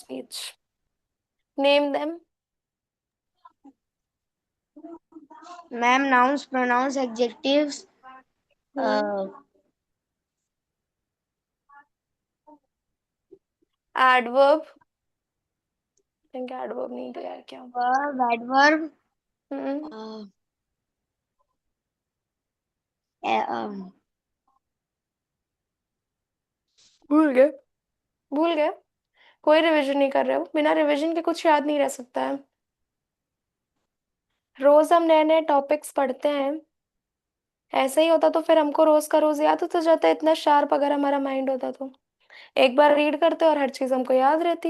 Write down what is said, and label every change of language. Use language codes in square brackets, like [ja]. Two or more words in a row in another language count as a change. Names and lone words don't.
[en] speech. Name them. Ma'am, nouns, pronouns, adjectives, Adverb. think adverb [hi] नहीं दिया है क्या? [en] verb, adverb, [hi] हम्म भूल गए भूल गए। कोई रिवीजन नहीं कर रहे हो, बिना रिवीजन के कुछ याद नहीं रह सकता है। रोज हम नए नए टॉपिक्स पढ़ते हैं, ऐसा ही होता तो फिर हमको रोज का रोज याद होता जाता, इतना शार्प अगर हमारा माइंड होता तो एक बार रीड करते और हर चीज हमको याद रहती।